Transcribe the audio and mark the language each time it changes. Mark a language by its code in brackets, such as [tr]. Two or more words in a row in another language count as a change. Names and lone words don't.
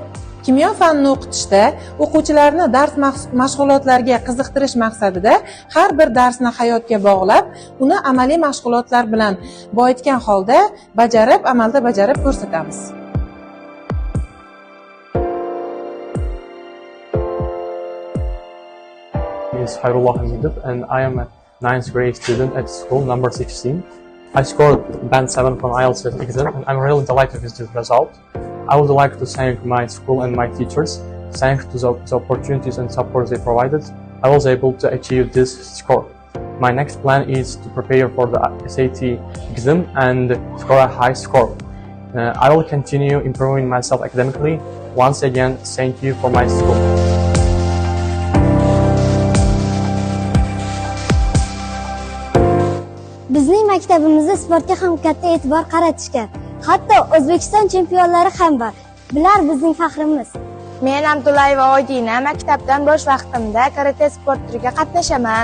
[uz] Kimyo fanini o'qitishda o'quvchilarni dars mashg'ulotlariga qiziqtirish maqsadida har bir darsni hayotga bog'lab, uni amaliy mashg'ulotlar bilan boyitgan holda amalda bajarib ko'rsatamiz. [en] Is Khairullah Hamidov, and I am a 9th grade student at school number 16. I scored band 7 from IELTS exam, and I'm really delighted with this result. I would like to thank my school and my teachers. Thanks to the opportunities and support they provided, I was able to achieve this score. My next plan is to prepare for the SAT exam and score a high score. I will continue improving myself academically. Once again, thank you for my school. [uz] Bizning maktabimizda sportga ham katta e'tibor qaratishgan. Hatto O'zbekiston chempionlari ham bor. Bular bizning faxrimiz. Men Abdullayeva Oydina maktabdan bo'sh vaqtimda karate sport turiga qatnashaman.